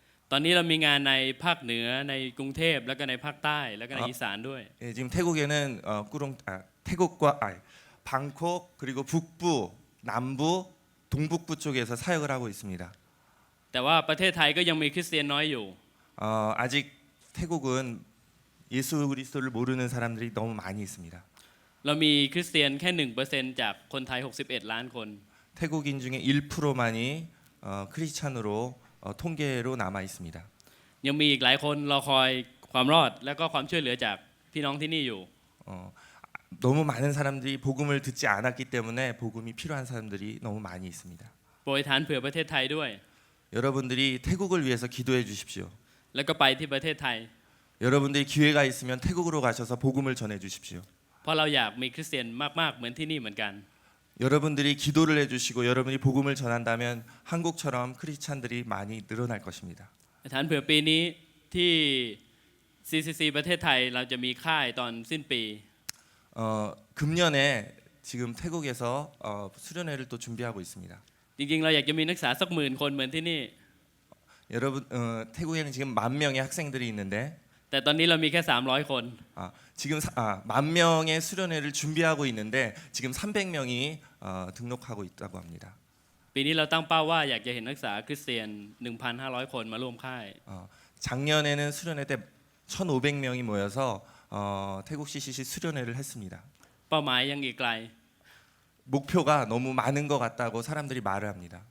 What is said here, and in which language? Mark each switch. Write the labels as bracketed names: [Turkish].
[Thai] ตอนนี้เรามีงานในภาคเหนือในกรุงเทพแล้วก็ในภาคใต้แล้วก็ในอีสานด้วย [Korean] 예, 지금 태국에는 태국과 방콕 그리고 북부, 남부, 동북부 쪽에서 사역을 하고 있습니다. [Thai] แต่ว่าประเทศไทยก็ยังมีคริสเตียนน้อยอยู่ [Korean] 아직 태국은 예수 그리스도를 모르는 사람들이 너무 많이 있습니다. [Thai] เรามีคริสเตียนแค่ 1% จากคนไทย61 ล้านคน [Korean] 태국인 중에 1%만이 크리스찬으로 통계로 남아 있습니다. [Thai] ยังมีอีกหลายคนรอคอยความรอดและก็ความช่วยเหลือจากพี่น้องที่นี่อยู่ [Korean] 너무 많은 사람들이 복음을 듣지 않았기 때문에 복음이 필요한 사람들이 너무 많이 있습니다. [Thai] โปรยทานเผื่อประเทศไทยด้วย [Korean] 여러분들이 태국을 위해서 기도해 주십시오. [Thai] แล้วก็ไปที่ประเทศไทย [Korean] 여러분들이 기회가 있으면 태국으로 가셔서 복음을 전해 주십시오. [Thai] เพราะเราอยากมีคริสเตียนมากๆเหมือนที่นี่เหมือนกัน [Korean] 여러분들이 기도를 해주시고 여러분이 복음을 전한다면 한국처럼 크리스찬들이 많이 늘어날 것입니다. [Thai] ฐานเผื่อปีนี้ที่ CCC ประเทศไทยเราจะมีค่ายตอนสิ้นปี [Korean] 금년에 지금 태국에서 수련회를 또 준비하고 있습니다. [Thai] จริงๆเราอยากจะมีนักศึกษาสัก10,000 คนเหมือนที่นี่ [Korean] 여러분 태국에는 지금 10,000명의 학생들이 있는데 [Thai] แต่ตอนนี้เรามีแค่300 คน [Korean] 지금 10,000명의 수련회를 준비하고 있는데 지금 300명이 등록하고 있다고 합니다. [Thai] ปีนี้เราตั้งเป้าว่าอยากจะเห็นนักศึกษาคริสเตียน 1,500 คนมาร่วมค่าย [Korean] 작년에는 수련회 때 1,500명이 모여서 태국 CCC 수련회를 했습니다. [Thai] เป้าหมายยังอีกไกล [Korean] 목표가 너무 많은 것 같다고 사람들이 말을 합니다.